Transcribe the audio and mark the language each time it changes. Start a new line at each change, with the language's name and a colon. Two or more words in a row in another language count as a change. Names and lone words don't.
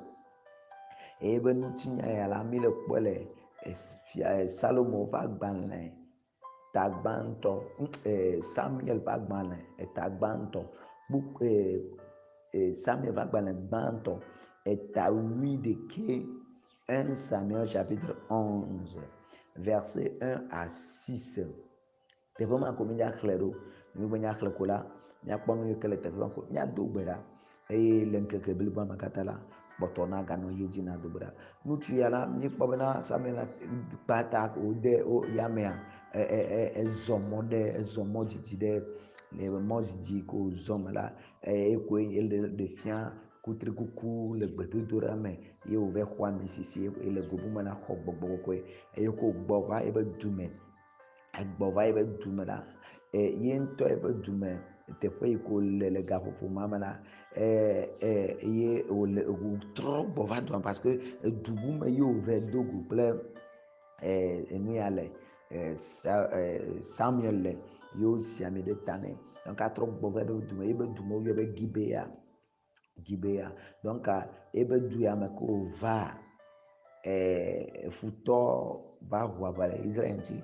Ewe: Eye be nutinya ya la mi le kpɔe le fia Salomo ƒe agbalẽ ta gbãtɔ, Samuel ƒe agbalẽ eta gbãtɔ, Samuel ƒe agbalẽ gbãtɔ eta 11, 1 Samuel
French: chapitre 11 verset 1 à 6.
Ewe: Teƒe ma ko mi xlẽ ɖo, mi be nya xlẽ ko la miakpɔ nu yi ke le teƒe ma ko miado gbe ɖa eye le ŋkeke blibo me katã la kpɔtɔ na ganɔ yi dzi na do gbe ɖa. Ŋutsu ya la mikpɔ bena Samuel kpata wode yamea ezɔ mɔ dzidzi ɖe le mɔ dzidzi ko zɔ me la ekoe ele fia kutrikuku le gbedodoɖa me ye wòva xɔ ami sisi ele gobu me na xɔ gbɔgbɔ kɔkɔe eye ko gbɔ va ebe du me, egbɔ va ebe du me la ye ŋutɔ ebe du me teƒe yi ko le gaƒoƒo ma me la ye wòtrɔ gbɔ va dua
French: parce que
Ewe: edu bu me ye wòva do go kple enu ya le Samuel le ye wosi ami ɖe ta nɛ donc atrɔ gbɔ va ɖe du me ebe du me woyɔ be Gibea donc ebe du ya me ko wòva futɔ va ʋu aʋa le Israel ŋuti.